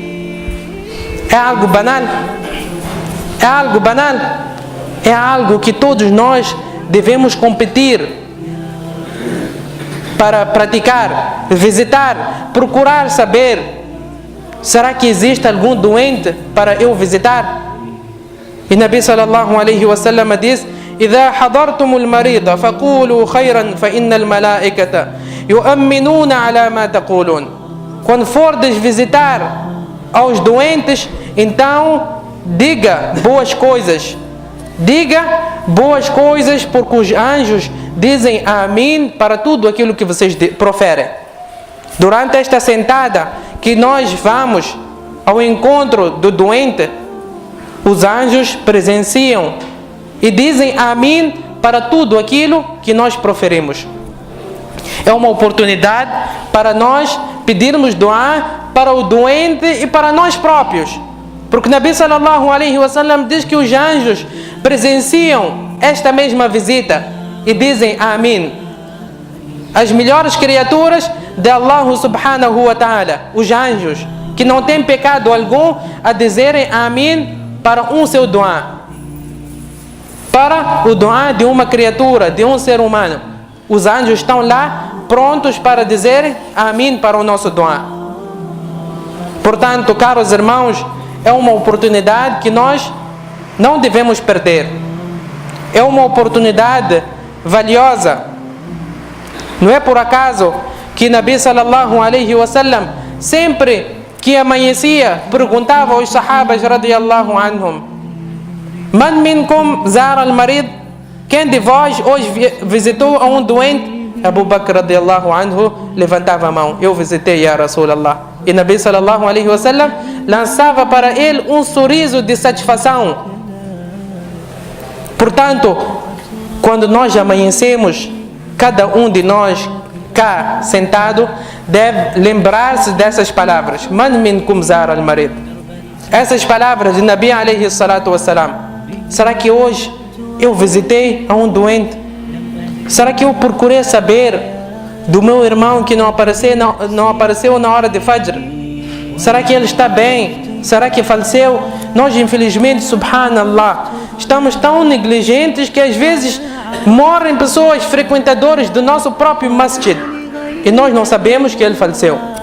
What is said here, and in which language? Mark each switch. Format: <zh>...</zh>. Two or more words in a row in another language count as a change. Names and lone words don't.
<pt>É algo banal? É algo banal? É algo que todos nós devemos competir para praticar, visitar, procurar saber. Será que existe algum doente para eu visitar? E Nabi</pt> <ar>صلى الله عليه وسلم diz: إذا حضرتم المريض فقولوا خيرا فإن الملائكة يؤمنون على ما تقولون.</ar> <pt>Quando fordes visitar aos doentes, então diga boas coisas. Diga boas coisas, porque os anjos dizem amém para tudo aquilo que vocês proferem. Durante esta sentada que nós vamos ao encontro do doente, os anjos presenciam e dizem amém para tudo aquilo que nós proferimos. É uma oportunidade para nós pedirmos doar para o doente e para nós próprios. Porque Nabi sallallahu alayhi wa sallam diz que os anjos presenciam esta mesma visita e dizem amém. As melhores criaturas de Allah</pt> <ar>سبحانه وتعالى,</ar> <pt>os anjos, que não têm pecado algum, a dizerem Amém para um seu dua. Para o dua de uma criatura, de um ser humano. Os anjos estão lá, prontos para dizer Amém para o nosso dua. Portanto, caros irmãos, é uma oportunidade que nós não devemos perder. É uma oportunidade valiosa. Não é por acaso que Nabi</pt> <ar>صلى الله عليه وسلم,</ar> <pt>sempre que amanhecia, perguntava aos sahabas</pt> <ar>رضي الله عنهم: من منكم زار المريض?</ar> <pt>Quem de vós hoje visitou a um doente? Abu Bakr</pt> <ar>رضي الله عنه</ar> <pt>levantava a mão: eu visitei,</pt> <ar>يا رسول الله.</ar> <pt>E Nabi</pt> <ar>صلى الله عليه وسلم</ar> <pt>lançava para ele um sorriso de satisfação. Portanto, quando nós amanhecemos, cada um de nós cá sentado deve lembrar-se dessas palavras:</pt> <ar>من منكم زار المريض.</ar> <pt>Essas palavras de Nabi</pt> <ar>عليه الصلاة والسلام.</ar> <pt>Será que hoje eu visitei a um doente? Será que eu procurei saber do meu irmão que não apareceu na hora de Fajr? Será que ele está bem? Será que faleceu? Nós, infelizmente, subhanallah, estamos tão negligentes que às vezes morrem pessoas frequentadoras do nosso próprio masjid e nós não sabemos que ele faleceu.</pt>